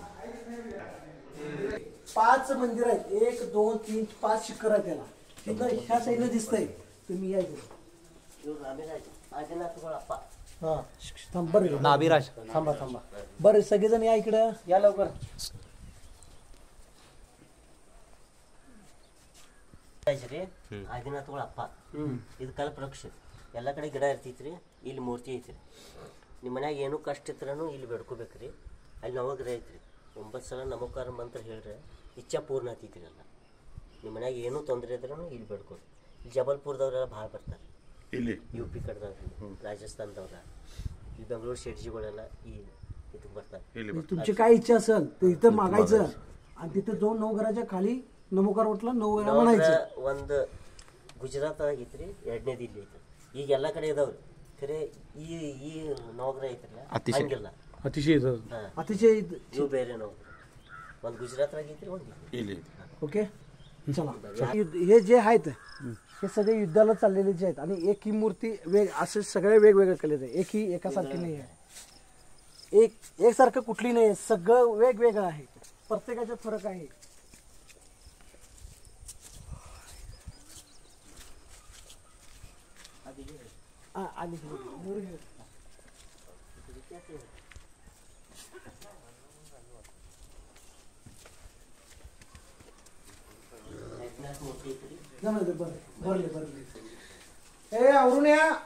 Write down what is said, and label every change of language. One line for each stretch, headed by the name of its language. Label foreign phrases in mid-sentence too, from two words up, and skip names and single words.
Marathi: 5 मंदिर आहेत. 1 2 3 5 शिखर आहेत त्याला. तिथं ह्या साईडला दिसतंय. तुम्ही या इकडे. हा थांब बरं नाभिराज थांबा बरं सगळेजण या इकडं या लवकर.
Kannada: ಆದಿನಾಥಗಳ ಅಪ್ಪ ಇದು ಕಲ್ಪವೃಕ್ಷ. ಎಲ್ಲ ಕಡೆ ಗಿಡ ಇರ್ತೈತ್ರಿ, ಇಲ್ಲಿ ಮೂರ್ತಿ ಐತ್ರಿ. ನಿಮ್ಮ ಮನ್ಯಾಗ ಏನೂ ಕಷ್ಟ ಇದ್ರೂ ಇಲ್ಲಿ ಬೇಡ್ಕೋಬೇಕ್ರಿ. ಅಲ್ಲಿ ನವಗ್ರಹ ಐತ್ರಿ. 9 ಸಲ ನಮಕಾರ ಮಂತ್ರ ಹೇಳ್ರೆ ಇಚ್ಛಾ ಪೂರ್ಣ ಆತೈತ್ರಿ. ಎಲ್ಲ ನಿಮ್ಮ ಮನ್ಯಾಗ ಏನೂ ತೊಂದರೆ ಇದ್ರೂ ಇಲ್ಲಿ ಬೇಡ್ಕೋರಿ. ಇಲ್ಲಿ ಜಬಲ್ಪುರದವ್ರೆಲ್ಲ ಭಾಳ ಬರ್ತಾರೆ. ಇಲ್ಲಿ UP ಕಡೆದವ್ರು, राजस्थानದವ್ರ, ಇಲ್ಲಿ ಬೆಂಗಳೂರು शेटजीगोळेला ಈ इथून ಬರ್ತಾರೆ.
Marathi: तुमची काय इच्छा असेल तर इथं मागायचं आणि तिथं जाऊन नवघराच्या खाली नमोकार म्हटलं नवघरा म्हणायचं.
Kannada: ಒಂದು ಗುಜರಾತ್ ಆಗೈತ್ರಿ, 2ನೇದು ಇಲ್ಲಿ ಐತಿ. ಈಗ ಎಲ್ಲ ಕಡೆ ಇದಾವ್ರಿ. ಖರೆ ಈ ನವಗ್ರಹ ಐತ್ರಲ್ಲ ಹಂಗಿಲ್ಲ,
Marathi: अतिशय
Kannada: ಇವು ಬೇರೆ ನವಗ್ರಹ. ಒಂದು ಗುಜರಾತ್ ಆಗೈತ್ರಿ, ಒಂದು ಇಲ್ಲಿ.
Marathi: ओके चला. हे जे आहेत हे सगळे युद्धाला चाललेले जे आहेत आणि एक ही मूर्ती असे सगळे वेगवेगळे केलेले आहे. एक ही एकासारखी नाही आहे. एकसारखं कुठली नाही आहे. सगळं वेगवेगळं आहे. प्रत्येकाच्यात फरक आहे. आली भरले ए आवरून या.